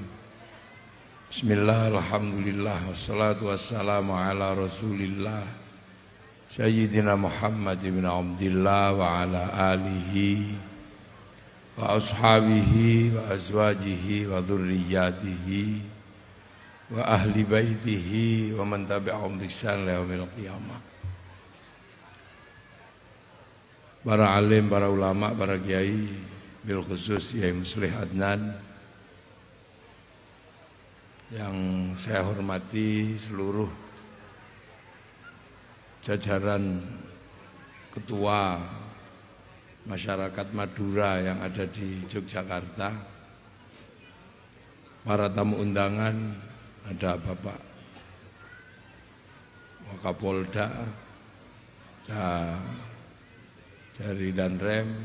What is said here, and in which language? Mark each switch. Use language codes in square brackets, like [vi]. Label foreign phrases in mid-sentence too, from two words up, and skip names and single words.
[ar] بسم الله، الحمد لله، والصلاة والسلام على رسول الله سيدنا محمد بن عبد الله وعلى آله وأصحابه وأزواجه وذريته وأهل بيته ومن تبعهم بإحسان إلى يوم القيامة. [id] Para alim, para ulama, para kiai, [ar] بالخصوص [id] Kiai Muslih Adnan yang saya hormati, seluruh jajaran ketua masyarakat Madura yang ada di Yogyakarta, para tamu undangan, ada Bapak Wakapolda dari Danrem,